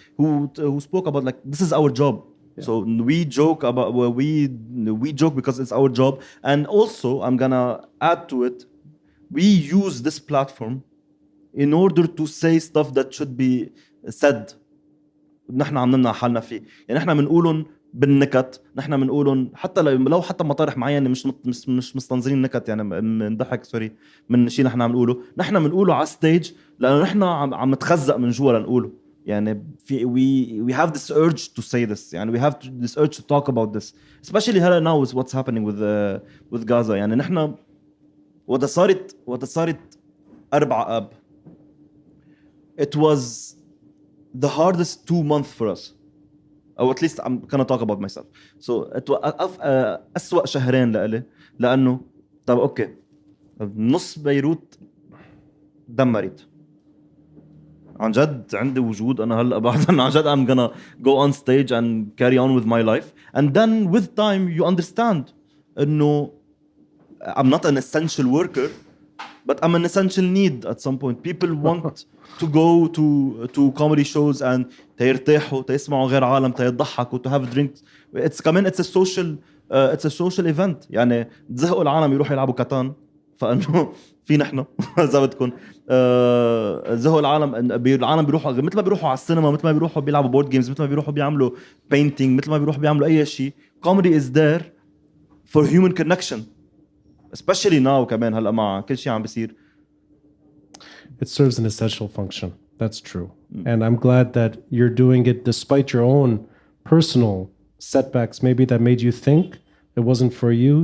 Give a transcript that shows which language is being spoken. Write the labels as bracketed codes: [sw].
[en] Who spoke about like, this is our job. Yeah. So we joke about we joke because it's our job. And also I'm gonna add to it, we use this platform in order to say stuff that should be said. [ar] نحن عم نمنع حالنا فيه. يعني نحن بنقولهم بالنكت، نحن بنقولهم حتى لو حتى مطارح معينه مش مستنظرين نكت، يعني بنضحك سوري من شيء نحن عم نقوله، نحن بنقوله على ستيج لانه نحن عم نتخزق من جوا لنقوله. يعني [en] we have this urge to say this، يعني we have this urge to talk about this, especially [ar] هلا [en] now with what's happening with Gaza. [ar] يعني نحن وقت صارت 4 آب، [en] it was the hardest 2 months for us, or at least I'm gonna talk about myself. So [ar] أسوأ شهرين لإلي، لأنه طب أوكي نص بيروت دمرت عن جد. عندي وجود أنا هلأ بعد عن جد [en] I'm gonna go on stage and carry on with my life. And then with time you understand [ar] إنه [en] I'm not an essential worker, but I'm an essential need at some point. People want to go to comedy shows and [ar] تيرتاحوا تيسمعوا غير عالم تيضحكوا [en] to have drinks. It's a social event. [ar] يعني تزهقوا العالم يروحوا يلعبوا كاتان، فانه في نحن اذا بدكم زهقوا العالم بيروحوا مثل ما بيروحوا على السينما، مثل ما بيروحوا بيلعبوا بورد جيمز، مثل ما بيروحوا بيعملوا painting، مثل ما بيروحوا بيعملوا اي شيء. [en] Comedy is there for human connection, especially now [ar] كمان هلا مع كل شيء عم بيصير. [en] It serves an essential function. That's true. And I'm glad that you're doing it despite your own personal setbacks, maybe that made you think it wasn't for you.